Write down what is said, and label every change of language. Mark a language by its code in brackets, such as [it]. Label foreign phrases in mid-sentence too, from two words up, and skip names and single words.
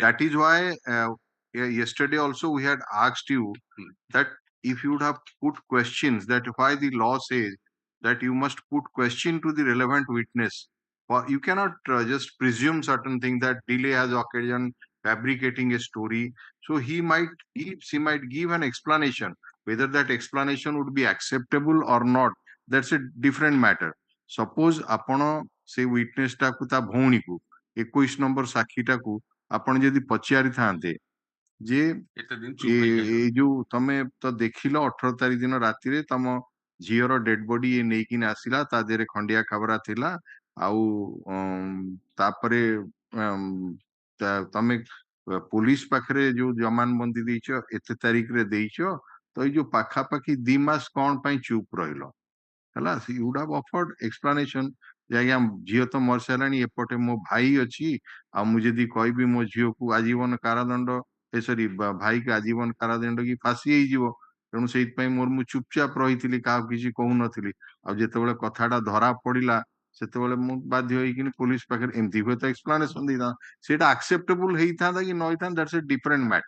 [en] That is why yesterday also we had asked you that if you would have put questions, that why the law says that you must put question to the relevant witness. Or you cannot just presume certain thing that delay has occasion fabricating a story. So she might give an explanation. Whether that explanation would be acceptable or not, that's a different matter. [or] Suppose ଆପଣ ସେ witness ଟାକୁ ତା ଭଉଣୀକୁ 21 ନମ୍ବର ସାକ୍ଷୀଟାକୁ ଆପଣ ଯଦି ପଚାରିଥାନ୍ତେ ଯେ ଏତେ ଦିନ ଚୁପ ହେଇକି ଏଇ ଯୋଉ ତମେ ତ ଦେଖିଲ 18 ତାରିଖ ଦିନ ରାତିରେ ତମ ଝିଅର [en] dead body [or] ଇଏ ନେଇକିନି ଆସିଲା, ତା ଦେହରେ ଖଣ୍ଡିଆ ଖାବରା ଥିଲା, ଆଉ ତାପରେ ତମେ ପୋଲିସ ପାଖରେ ଯୋଉ ଜମାନବନ୍ଦୀ ଦେଇଛ ଏତେ ତାରିଖରେ ଦେଇଛ, ତ ଏଇ ଯୋଉ ପାଖାପାଖି 2 ମାସ କଣ ପାଇଁ ଚୁପ ରହିଲ? ହେଲା, [en] you would have offered explanation [or] ଯେ ଆଜ୍ଞା ଝିଅ ତ ମରିସାରିଲାଣି, ଏପଟେ ମୋ ଭାଇ ଅଛି, ଆଉ ମୁଁ ଯଦି କହିବି ମୋ ଝିଅକୁ ଆଜୀବନ କାରାଦଣ୍ଡ ସରି ଭାଇକି ଆଜୀବନ କାରାଦଣ୍ଡ କି ଫାଶୀ ହେଇଯିବ, ତେଣୁ ସେଇଥିପାଇଁ ମୁଁ ଚୁପଚାପ ରହିଥିଲି, କାହାକୁ କିଛି କହୁନଥିଲି, ଆଉ ଯେତେବେଳେ କଥାଟା ଧରା ପଡିଲା ସେତେବେଳେ ମୁଁ ବାଧ୍ୟ ହେଇକିନି ପୋଲିସ ପାଖରେ ଏମିତି ହୁଏତ ଏକ୍ସପ୍ଲାନେସନ ଦେଇଥାନ୍ତା, ସେଇଟା ଆକ୍ସେପ୍ଟେବୁଲ ହେଇଥାନ୍ତା କି ନ ହେଇଥାନ୍ତା, [en] that's a different matter.